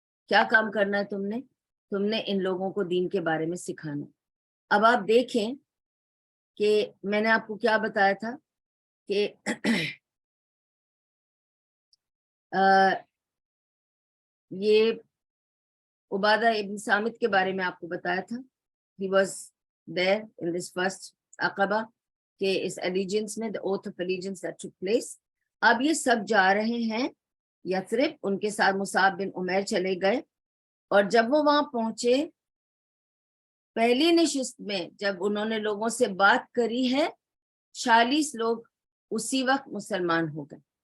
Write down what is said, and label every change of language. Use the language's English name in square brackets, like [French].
[Urdu] کیا کام کرنا ہے تم نے ان لوگوں کو دین کے بارے میں سکھانا. اب آپ دیکھیں کہ میں نے آپ کو کیا بتایا تھا کہ یہ عبادہ ابن صامت کے بارے میں آپ کو بتایا تھا. [English] He was there in this first Aqaba, [Urdu] کہ اس [English] allegiance میں the oath of allegiance that took place. [Urdu] اب یہ سب جا رہے ہیں یثرب, ان کے ساتھ مصعب بن عمیر چلے گئے. اور جب وہ وہاں پہنچے, پہلی نشست میں جب انہوں نے لوگوں سے بات کری ہے, 40 لوگ اسی وقت مسلمان ہو گئے.